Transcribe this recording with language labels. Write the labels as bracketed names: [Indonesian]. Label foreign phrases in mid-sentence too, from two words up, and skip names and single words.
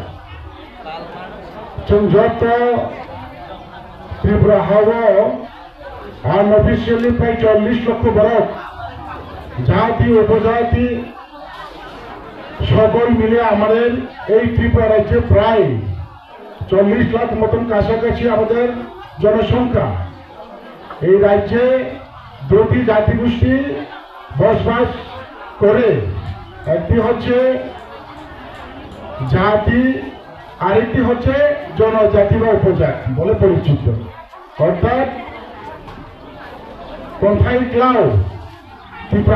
[Kok Borok] जों जत त्रिपुरा हाव अनअफिशियली प्राय 40 लक्ष बरक जाति उपजाति [Bangla] সকল মিলে আমাদের এই ত্রিপুরা রাজ্যে প্রায় 40 লাখ মতন কাছাকাছি আমাদের জনসংখ্যা এই রাজ্যে দুটি জাতিগোষ্ঠী বসবাস করে একটি হচ্ছে জাতি আরেকটি হচ্ছে জনজাতি বা উপজাতি বলে পরিচিত অর্থাৎ কোনথায় ক্লাউ